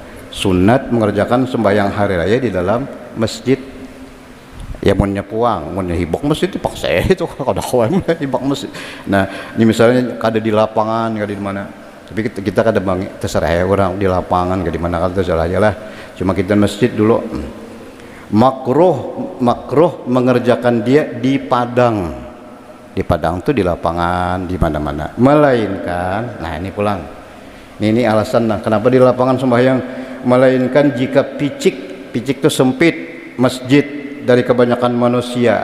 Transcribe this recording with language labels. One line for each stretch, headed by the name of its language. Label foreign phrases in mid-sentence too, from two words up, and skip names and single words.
Indonesian: Sunat mengerjakan sembahyang hari raya di dalam masjid.
Banjar: Ya munnya puang, munnya hibak masjid dipaksa itu kada kawan hibak masjid. Nah, ini misalnya kada di lapangan, kada di mana. Tapi kita kada terserah ya orang di lapangan kada di mana kada terserah aja lah.
Indonesian: Cuma kita masjid dulu. Makruh mengerjakan dia di padang. Di padang tuh di lapangan, di mana-mana.
Banjar: Melainkan, nah ini pulang. Ini alasan nah, kenapa di lapangan sembahyang.
Indonesian: Melainkan jika picik itu sempit masjid dari kebanyakan manusia.